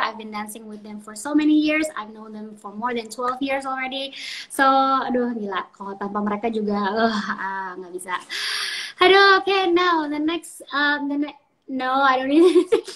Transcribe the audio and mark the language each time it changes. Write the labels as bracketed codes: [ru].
[en] I've been dancing with them for so many years. I've known them for more than 12 years already. [id] So, aduh gila, kalau tanpa mereka juga nggak bisa. [en] Aduh, okay, now the next no, I don't need to.